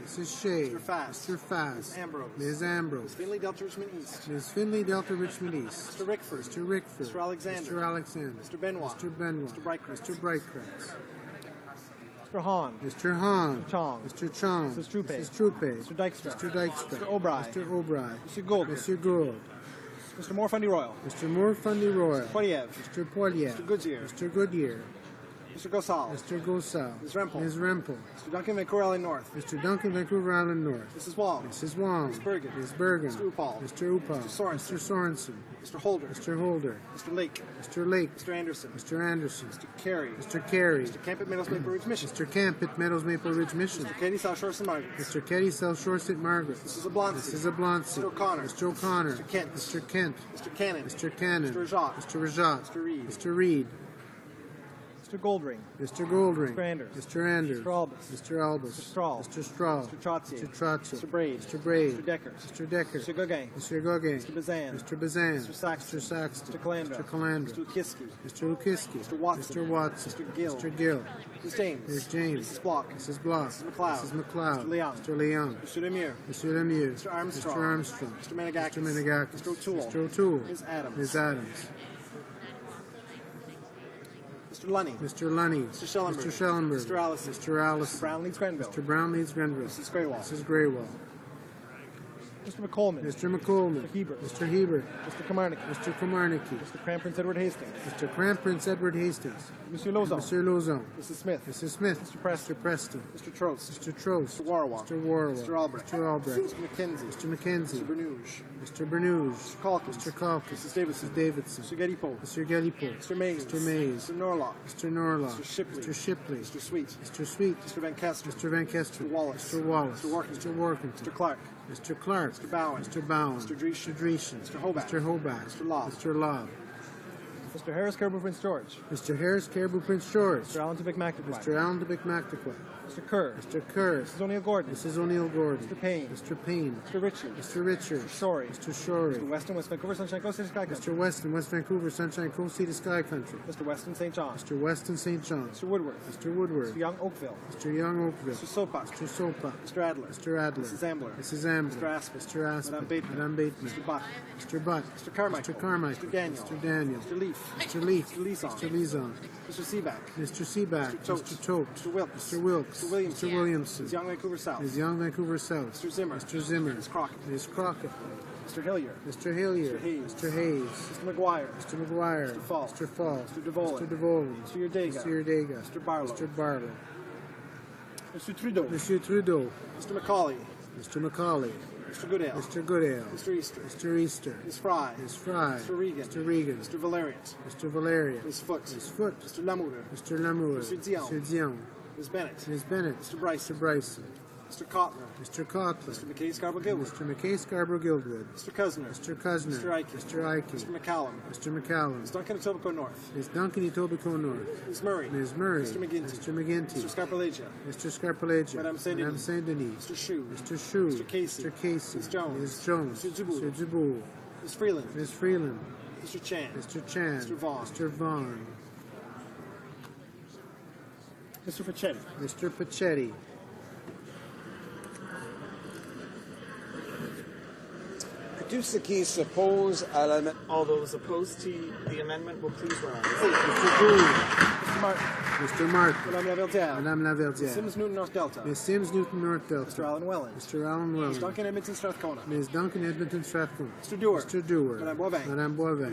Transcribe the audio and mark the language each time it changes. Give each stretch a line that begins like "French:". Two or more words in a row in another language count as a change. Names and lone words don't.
English: Mrs. Shea. Mr. Fast. Mr. Fast. Ms. Ambrose. Ms. Ambrose. Ms. Finley, Delta Richmond East. Ms. Finley, Delta Richmond East. Mr. Rickford. Mr. Rickford. Mr. Alexander. Mr. Alexander. Mr. Benoit. Mr. Benoit. Mr. Brightcrest. Mr. Brightcrest. Mr. Hahn. Mr. Hahn. Mr. Chong. Mr. Chong. Mrs. Troupe. Mrs. Troupe. Mr. Dykstra. Mr. Dykstra. Mr. O'Brien. Mr. O'Brien. Mr. Gould. Mr. Gould. Mr. Moore Fundy Royal. Mr. Moore Fundy Royal. Poiliev. Mr. Poiliev. Mr. Goodyear. Mr. Goodyear. Mr. Gosal. Mr. Gosal. Ms. Rempel. Ms. Rempel. Mr. Duncan, Vancouver Island North. Mr. Duncan, Vancouver Island North. Mrs. Wong. Mrs. Wong. Ms. Bergen. Ms. Bergen. Mr. Upal. Mr. Upal. Mr. Sorensen. Mr. Sorensen. Mr. Holder. Mr. Holder. Mr. Lake. Mr. Lake. Mr. Anderson. Mr. Anderson. Mr. Carey. Mr. Carey. Mr. Camp at Meadows Maple Ridge Mission. Mr. Camp at Meadows Maple Ridge Mission. Mr. Katie South Shore St. Margaret. Mr. Ketty, South Shore St. Margaret. Mrs. Oblonsky. Mrs. Oblonsky. Mr. O'Connor. Mr. O'Connor. Mr. Kent. Mr. Kent. Mr. Cannon. Mr. Cannon. Mr. Rajat. Mr. Rajat. Mr. Reed. Mr. Reed. Mr. Goldring. Mr. Goldring. Mr. Anders. Mr. Anders. Mr. Albus. Mr. Albus. Mr. Strahl. Mr. Strahl. Mr. Trottier. Mr. Trottier. Mr. Braid. Mr. Braid. Mr. Decker. Mr. Decker. Mr. Gauguin. Mr. Gauguin. Mr. Bazan. Mr. Bazan. Mr. Saxton. Mr. Saxton. Mr. Calandra. Mr. Calandra. Mr. Lukiski. Mr. Lukiski. Mr. Watson. Mr. Watson. Mr. Gill. Mr. Gill. Ms. James. Ms. James. Mrs. Block. Mrs. Block. Mrs. McLeod. Mrs. McLeod. Mr. Leon. Mr. Leon. Mr. Lemieux. Mr. Lemieux. Mr. Armstrong. Mr. Armstrong. Mr. Menegakis. Mr. Menegakis. Mr. O'Toole. Mr. O'Toole. Ms. Adams. Ms. Adams. Mr. Lunny. Mr. Lunny. Mr. Schellenberg. Mr. Schellenberg. Mr. Allison. Mr. Allison. Mr. Brown leads Grenville. Mr. Brown leads Grenville. Mrs. Graywall. Mrs. Graywall. Mr. McColeman. Mr. McColeman. Mr. Hebert. Mr. Hebert. Mr. Kamarnicki. Mr. Kamarnicki. Mr. Cram Prince Edward Hastings. Mr. Cram Prince Edward Hastings. Monsieur Lozon. Mr. Lozon. Mrs. Smith. Mrs. Smith. Mr. Preston. Mr. Preston. Mr. Trost. Mr. Trost. Mr. Warwa. Mr. Warwa. Mr. Albrecht. Mr. Albrecht. Mr. McKenzie. Mr. McKenzie. Mr. Bernouge. Mr. Bernouge. Mr. Calkins. Mr. Calkins. Mrs. Davidson. Mrs. Davidson. Mr. Gedipo. Mr. Gedipo. Mr. Mays. Mr. Mays. Mr. Norlock. Mr. Norlock. Mr. Shipley. Mr. Shipley. Mr. Sweet. Mr. Sweet. Mr. Van Kester. Mr. Van Kester. Mr. Wallace. Mr. Wallace. Mr. Workington. Mr. Workington. Mr. Clark. Mr. Clark. Mr. Bowen. Mr. Bowen. Mr. Dreeshen. Mr. Dreeshen. Mr. Hobart. Mr. Hobart. Mr. Lobb. Mr. Lobb. Mr. Harris, Caribou Prince George. Mr. Harris, Caribou Prince George. Mr. Allen Tubik McNaquay. Mr. Allen Dubic McNaquay. Mr. Kerr. Mr. Kerr. Mrs. O'Neill Gordon. Mrs. O'Neill Gordon. Mr. Payne. Mr. Payne. Mr. Richard. Mr. Richard. Mr. Shorey. Mr. Shorey. Mr. Weston, West Vancouver, Sunshine Coast, City Sky Country. Mr. Weston, West Vancouver, Sunshine Coast, Sea to Sky Country. Mr. Weston, St. John. Mr. Weston, St. John. Mr. Woodward. Mr. Woodward. Mr. Young, Oakville. Mr. Young, Oakville. Mr. Sopak. Mr. Sopa. Mr. Adler. Mr. Adler. Mrs. Ambler. Mrs. Ambler. Mr. Aspen. Mr. Aspen. Madame Bateman. Madame Bateman. Mr. Butt. Mr. Butt. Mr. Carmichael. Mr. Carmichael. Mr. Daniel. Mr. Daniel. Mr. Leaf. Mr. Leaf. Mr. Lison. Mr. Lison. Mr. Seaback. Mr. Seaback. Mr. Tote. Mr. Tote. Mr. Wilkes. Mr. Wilkes. Mr. Williamson. Mr. Williamson. Ms. Young, Vancouver South. Ms. Young, Vancouver South. Mr. Zimmer. Mr. Zimmer. Ms. Crockett. Ms. Crockett. Mr. Hillier. Mr. Hillier. Mr. Hayes. Mr. Hayes. Mr. McGuire. Mr. McGuire. Mr. Fall. Mr. Fall. Mr. DeVolen. Mr. DeVolen. Mr. Yerdega. Mr. Yerdega. Mr. Barlow. Mr. Barlow. Mr. Trudeau. Mr. Trudeau. Mr. Macaulay. Mr. Macaulay. Mr. Goodale. Mr. Goodale. Mr. Easter. Mr. Easter. Ms. Fry. Ms. Fry. Mr. Regan. Mr. Regan. Mr. Valerian. Mr. Valerian. Ms. Foote. Ms. Foote. Mr. Lamour. Mr. Lamour. Mr. Dion. Mr. Dion. Ms. Bennett. Ms. Bennett. Mr. Bryson. Mr. Bryson. Mr. Kotler. Mr. Kotler. Mr. McKay-Scarborough-Guildwood. Mr. McKay-Scarborough-Guildwood. Mr. Cousineau. Mr. Cousineau. Mr. Ike. Mr. Ike. Mr. McCallum. Mr. McCallum. Ms. Duncan Etobicoke North. Ms. Duncan Etobicoke North. Ms. Murray. Ms. Murray. Mr. McGinty. Mr. McGinty. Mr. Scarpellegia. Mr. Scarpellegia. Madame Saint-Denis. Madame Saint-Denis. Mr. Chou. Mr. Chou. Mr. Casey. Mr. Casey. Ms. Jones. Ms. Jones. Mr. Dubourg. Mr. Dubourg. Ms. Freeland. Ms. Freeland. Mr. Chan. Mr. Chan. Mr. Vaughan. Mr. Vaughan. Mr. Pachetti. Mr. Pachetti.
French: Tous qui s'opposent à l'amendement.
English: All those opposed to the amendment will please rise. Mr. Gould. Mr. Martin. Mr. Martin. Madame Laverdière. Madame Laverdière. Sims Newton North Delta. Ms. Sims Newton North Delta. Mr. Alan Wellens. Mr. Alan Wellens. Ms. Duncan Edmonton Strathcona. Ms. Duncan Edmonton Strathcona. Mr. Dewar. Mr. Dewar. Madame Boivin. Madame Boivin.